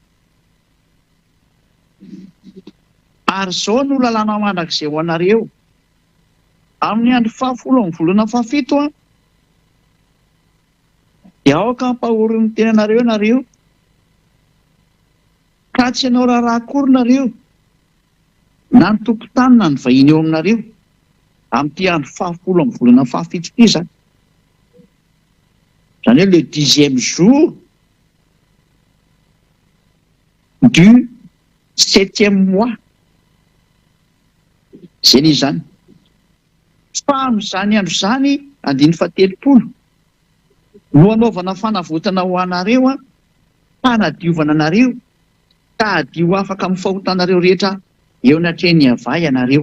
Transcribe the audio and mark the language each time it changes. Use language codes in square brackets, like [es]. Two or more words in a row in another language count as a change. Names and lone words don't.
[mg] Ary izao no lalàna mandrakizay ho anareo amin'ny andro fahafolo amin'ny volana fahafito a, dia aoka ampahory ny tenanareo ianareo, ka tsy ianao raharaha akory nareo na ny tompon-tany na ny vahiny eo aminareo amin'ity andro fahafolo amin'ny volana fahafito ity zany. Zany hoe [fr] le 10e jour du 7e mois. [mg] Zay ny zany. Fa amin'izany andro zany andiny fahatelopolo no anaovana fanavotana ho anareo a, fanadiovana anareo ka adio afaka amin'ny fahotanareo rehetra eo anatrehany ava ianareo.